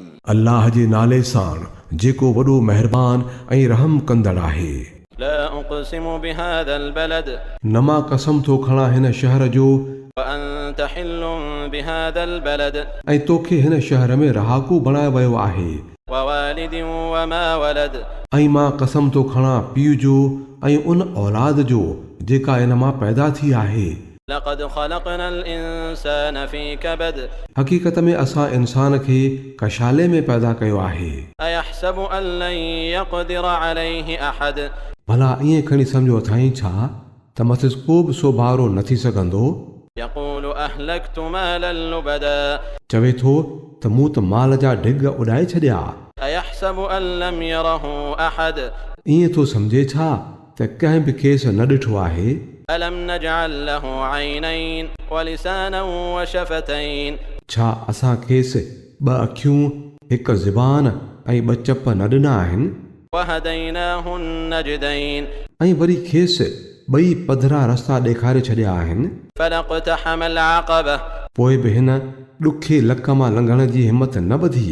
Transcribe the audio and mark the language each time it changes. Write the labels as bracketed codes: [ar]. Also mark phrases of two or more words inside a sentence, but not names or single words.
[sd] अल्लाह जे नाले सां जेको वॾो महिरबान ऐं रहम कंदड़ आहे। [ar] لا أقسم بهذا البلد, [sd] न मां कसम थो खणां हिन शहर जो [ar] وأنت حل بهذا البلد, [sd] ऐं तोखे हिन शहर में रहाकू बणायो वियो आहे। [ar] ووالد وما ولد, [sd] ऐं मां कसम थो खणां पीउ जो ऐं उन औलाद जो जेका इन मां पैदा थी आहे। [ar] لقد خلقنا الإنسان في كبد, [sd] हक़ीक़त में असां इंसान खे कशाले में पैदा कयो आहे। [ar] أيحسب أن لن يقدر عليه أحد, [sd] भला ईअं खणी सम्झो अथाई छा त मथे को बि सोभारो न थी सघंदो। [ar] يقول أهلكت مالا لبدا, [sd] चवे थो त मूं त माल जा ढिग उॾाए छॾिया। [ar] أيحسب أن لم يره أحد, [sd] ईअं थो सम्झे छा त कंहिं बि खेसि न ॾिठो आहे। [ar] ألم نجعل له عينين ولسانا وشفتين, [sd] छा असां खेसि ॿ अखियूं, हिकु ज़ुबान ऐं ॿ चप न ॾिना आहिनि। [ar] وهديناه النجدين, [sd] ऐं वरी खेसि ॿई पधरा रस्ता ॾेखारे छॾिया आहिनि। [ar] فلا اقتحم العقبة, [sd] पोइ बि हिन ॾुखे लक मां लंघण जी हिमत न ॿधी।